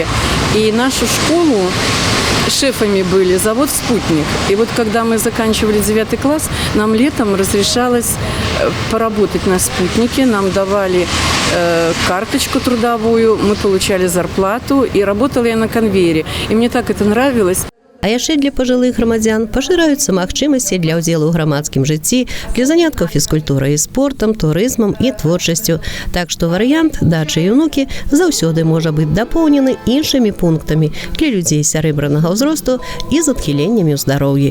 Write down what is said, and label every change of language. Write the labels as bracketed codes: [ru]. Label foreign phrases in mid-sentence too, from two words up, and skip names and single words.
[ru] И нашу школу шефами были завод «Спутник». И вот когда мы заканчивали 9 класс, нам летом разрешалось поработать на «Спутнике». Нам давали карточку трудовую, мы получали зарплату, и работала я на конвейере. И мне так это нравилось. [be] А яшчэ для пажылых грамадзян пашыраюцца магчымасці для ўдзелу ў грамадскім жыцці, для заняткаў фізкультурай і спортам, турызмам і творчасцю. Так што варыянт дачы і ўнукі заўсёды можа быць дапоўнены іншымі пунктамі для людзей сярэбранага ўзросту і з адхіленнямі ў здароўі.